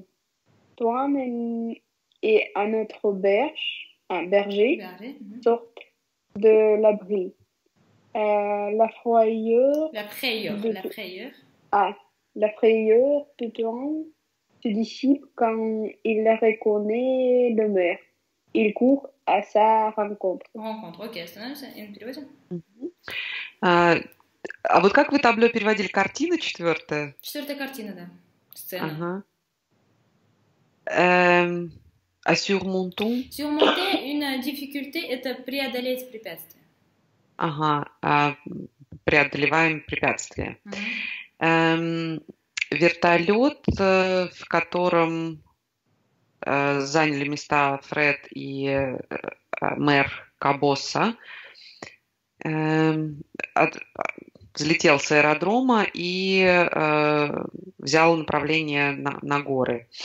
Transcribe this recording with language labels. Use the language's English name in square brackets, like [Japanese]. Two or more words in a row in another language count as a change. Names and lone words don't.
[French] Tuan et un autre berger sortent de l'abri. La frayeur de Tuan se dissipe quand il reconnaît le maire. Il court à sa rencontre. [Russian] Окей, остановимся и на переводе. А вот как вы табло переводили? Картина четвертая? Четвертая картина, да. Сцена. А surmonter? [French] Surmonter une difficulté – [Russian] это преодолеть препятствие. Преодолеваем препятствия. Вертолет, в котором заняли места Фред и мэр Кабоса, взлетел с аэродрома и взял направление на горы.